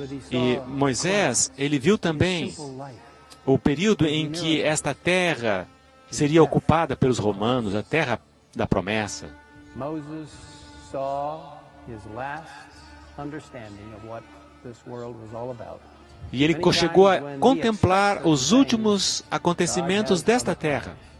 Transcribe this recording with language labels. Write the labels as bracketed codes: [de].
[pt] E Moisés, ele viu também o período em que esta terra seria ocupada pelos romanos, a terra da promessa. [en] Moses saw his last understanding of what this world was all about. [pt] E ele chegou a contemplar os últimos acontecimentos desta terra.